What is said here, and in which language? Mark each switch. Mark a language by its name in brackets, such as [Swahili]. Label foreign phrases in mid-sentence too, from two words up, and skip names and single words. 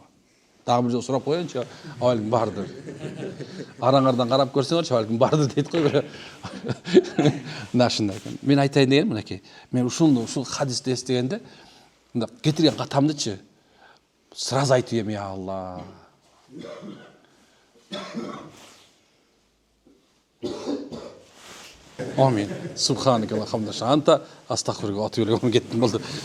[Kyrgyz] Дагы бир жолу сурап коеюнчу, балким бардыр. Араңардан карап көрсөңөрчү, балким бардыр дейт го. Нашында экен. Мен айтайын дегеним мынакей. Мен ушул хадисти эстегенде, мындай кетирген катамдычы сразу айтып ем, [Arabic] يا الله. [Kyrgyz] Амин. [Arabic] سبحانك اللهم أنت أستغفرك وأتوب إليك. [Kyrgyz] Кеттим болду.